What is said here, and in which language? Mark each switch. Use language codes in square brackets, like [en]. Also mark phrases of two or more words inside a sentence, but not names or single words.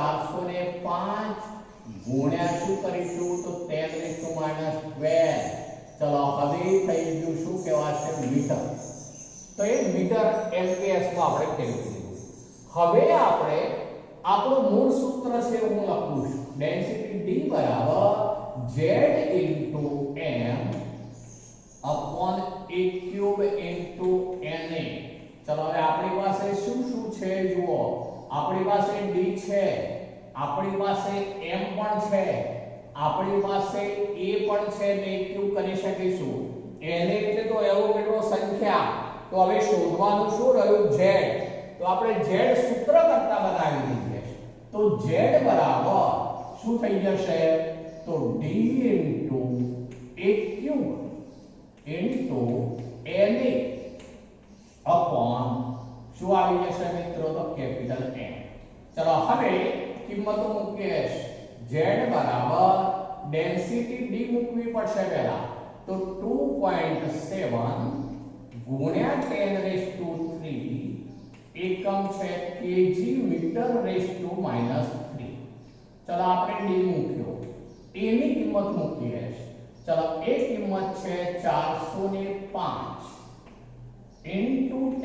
[gu] 405 ગુણ્યા શું કરીશું તો 10⁻²2 ચલો હવે થઈ ગયું શું કહેવાશે મીટર તો એ મીટર mks માં આપણે ફેરવી દીધું હવે આપણે આપણું મૂળ સૂત્ર છે હું લખું છું ડેન્સિટી d બરાબર [en] z into m upon a³ into na [gu] ચલો હવે આપણી પાસે શું છે જુઓ આપણી પાસે d છે આપણી પાસે m પણ છે આપણી પાસે a પણ છે ને a³ કરી શકીશું na એટલે તો એવોગાડ્રો સંખ્યા તો હવે શોધવાનું શું રહ્યું z તો આપણે z સૂત્ર કરતા બનાવી દઈએ તો z બરાબર શું થઈ જશે તો [en] d into a³ into na upon [gu] શું આવી જશે મિત્રો તો કેપિટલ M ચલો હવે કિંમતો મૂકીએ z બરાબર ડેન્સિટી d મૂકવી પડશે પહેલા તો 2.7 ગુણ્યા 10⁻³ એકમ છે kg મીટર⁻³ ચલો આપણે d મૂક્યો a ની કિંમત મૂકીએ ચલો એ કિંમત છે 405 into